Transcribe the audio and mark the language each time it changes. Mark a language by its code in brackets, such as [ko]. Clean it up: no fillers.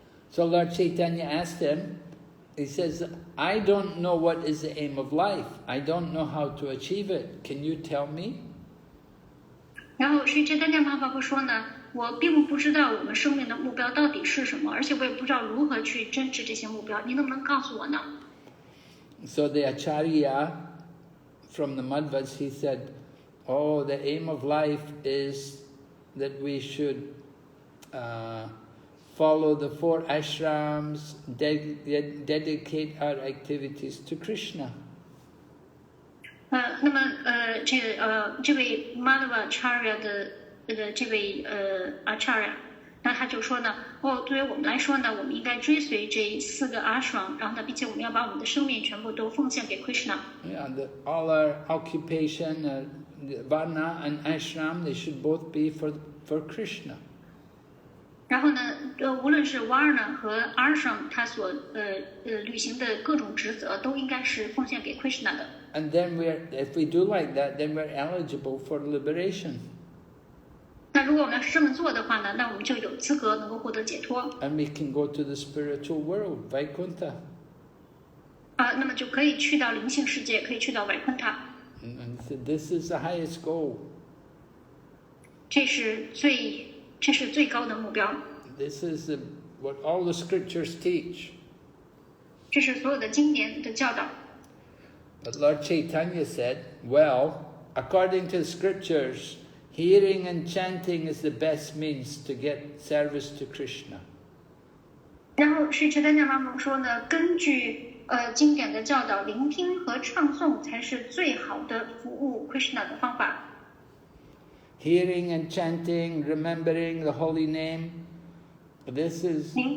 [en] So Lord Chaitanya asked him, he says, I don't know what is the aim of life. I don't know how to achieve it. Can you tell me? [zh] 然后Sri Chaitanya Mahaprabhu说呢，我并不知道我们生命的目标到底是什么，而且我也不知道如何去真执这些目标，您能不能告诉我呢？ [en] So the Acharya from the Madhvas, he said, oh, the aim of life is that we should follow the 4 ashrams, dedicate our activities to Krishna. [zh] 那么这位 Madhva Acharya 的这位Acharya， 那他就说呢，对于我们来说呢，我们应该追随这4个 ashram， 然后呢，并且我们要把我们的生命全部都奉献给 Krishna。 [en] Yeah, all our occupation, Varna and ashram, they should both be for Krishna. [zh] 然后呢，无论是 Varna 和 ashram， 他所履行的各种职责，都应该是奉献给 Krishna 的。 [en] And then if we do like that, then we're eligible for liberation. [zh] 那如果我们要是这么做的话呢，那我们就有资格能够获得解脱。 [en] And we can go to the spiritual world, Vaikuntha. [zh] 那么就可以去到灵性世界，可以去到వైకుంఠ [en] And so this is the highest goal. [zh] 这是最高的目标。 [en] This is what all the scriptures teach. [zh] 这是所有的经典的教导。 [en] But Lord Chaitanya said, well, according to the scriptures, hearing and chanting is the best means to get service to Krishna. [zh] 然后Sri Chaitanya Mahaprabhu说呢，根据经典的教导，聆听和唱诵才是最好的服务 Krishna 的方法。 [en] Hearing and chanting, remembering the holy name, this is